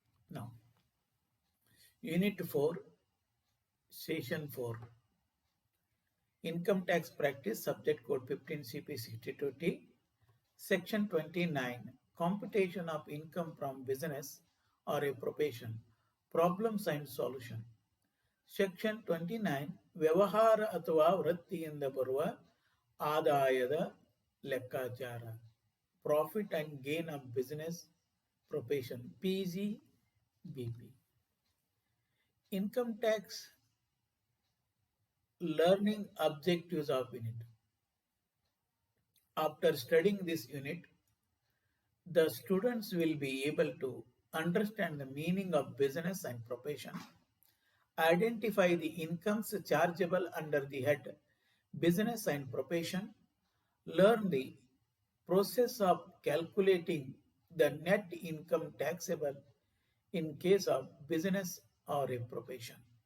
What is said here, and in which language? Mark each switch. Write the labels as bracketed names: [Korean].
[English] Now, Unit 4, Session 4. Income tax practice, subject code 15 CP 62T, Section 29, computation of income from business or a profession, problems and solution. [Kannada] Section 29 ವ್ಯವಹಾರ ಅಥವಾ ವೃತ್ತಿಯಿಂದ ಬರುವ ಆದಾಯದ ಲೆಕ್ಕಾಚಾರ [English] profit and gain of business profession [Kannada] PGBP. [English] Income tax learning objectives of unit. After studying this unit, the students will be able to understand the meaning of business and profession, identify the incomes chargeable under the head business and profession, learn the process of calculating the net income taxable in case of business or a profession,